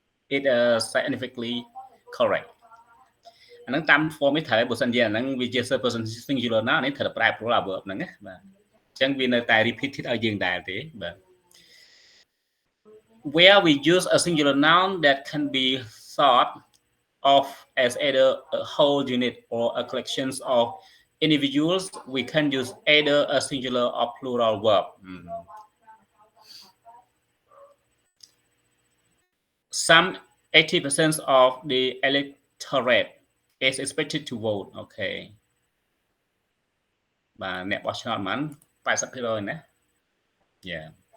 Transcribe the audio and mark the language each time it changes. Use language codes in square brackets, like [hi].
[en] It scientifically correct. [km] អាហ្នឹងតាម form នេះត្រូវបើសិនជាអាហ្នឹងវាជា person singular ណានេះត្រូវតែប្រែប្រួល adverb ហ្នឹងណាបាទអញ្ចឹងវានៅតែ repeated ឲ្យយើងដែរទេបាទ [en] where we use a singular noun that can be thought of as either a whole unit or a collection of individuals, we can use either a singular or plural verb. Some 80% of the electorate is expected to vote. Okay. [km] បាទអ្នកបោះឆ្នោតប៉ុន្មាន80%ណា Yeah.